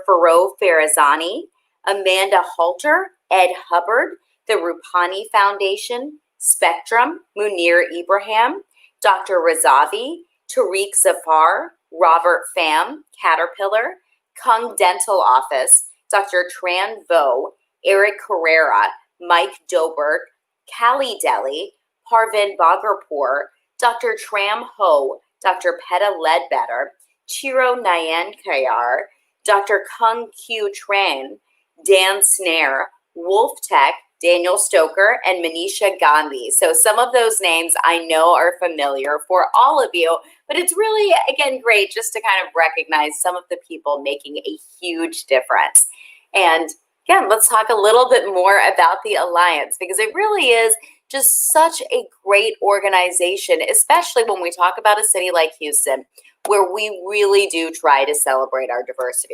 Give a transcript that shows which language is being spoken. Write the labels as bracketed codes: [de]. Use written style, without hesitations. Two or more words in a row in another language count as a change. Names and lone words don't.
[en] Farouk Farazani, Amanda Halter, Ed Hubbard, the Rupani Foundation, Spectrum, Munir Ibrahim, Dr. Razavi, Tariq Zafar, Robert Pham, Caterpillar, Kung Dental Office, Dr. Tran Vo, Eric Carrera, Mike Dobert, Kali Deli, Parvin Bhagarpur, Dr. Tram Ho, Dr. Peta Ledbetter, Chiro Nayan Kayar, Dr. Kung Q Tran, Dan Snare, Wolf Tech, Daniel Stoker, and Manisha Gandhi. So some of those names I know are familiar for all of you, but it's really, again, great just to kind of recognize some of the people making a huge difference. And again, let's talk a little bit more about the Alliance, because it really is Just such a great organization, especially when we talk about a city like Houston, where we really do try to celebrate our diversity.